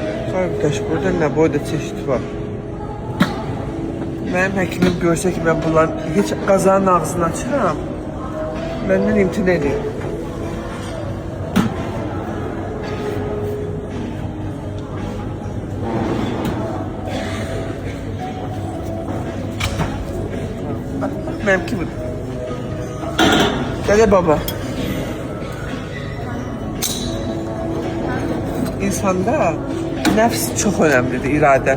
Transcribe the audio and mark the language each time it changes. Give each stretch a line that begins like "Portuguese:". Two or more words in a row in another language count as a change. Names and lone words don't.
Azerbaijani: Qardaş, burada nə boyda çeşid var. Mənim həkimim görsə ki, mən bunların heç qazanın ağzını açıram, məndən imtina edir.
Turkish: Bak, benimki budur. Dede baba.
Azerbaijani: İnsanda nəfs çox önemlidir, iradə.